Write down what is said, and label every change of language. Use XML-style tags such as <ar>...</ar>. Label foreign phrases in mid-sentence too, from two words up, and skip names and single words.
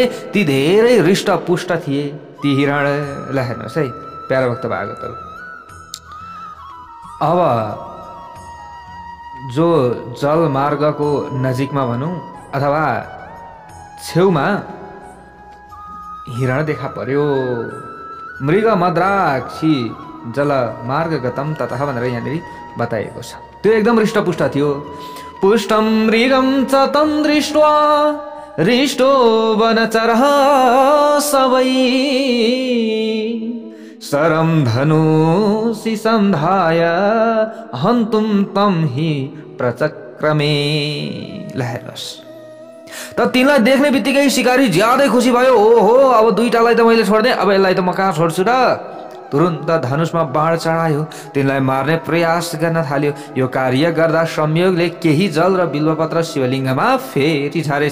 <ne>ती धेरै हृष्टपुष्ट थिए ती हिरण। ल हेर्नुहोस् है प्यारो भक्त भागवतहरू। अब जो जल मार्गको नजिकमा भनौँ अथवा छेउमा हिरण देखा पर्यो।</ne> <sa>मृग मद्राक्षी जल मार्ग गतम ततः</sa> <ne>भनेर यहाँनिर बताइएको छ। त्यो एकदम हृष्टपुष्ट थियो।</ne> <sa>पुष्टम मृगम च तं दृष्ट्वा हृष्टो वनचरः सवै सरम धनुषि संधाय हन्तुम तम हि प्रचक्रमे।</sa> <ne>ल हेर्नुहोस् त तिनलाई देख्ने बित्तिकै शिकारी ज्यादै खुसी भयो। ओहो अब दुईटालाई त मैले छोड्देँ, अब यसलाई त म कहाँ छोड्छु र तुरुन्त धनुषमा बाण चढायो, तिनलाई मार्ने प्रयास गर्न थाल्यो। यो कार्य गर्दा संयोगले केही जल र बिल्वपत्र शिवलिङ्गमा फेरि छारेछ।</ne>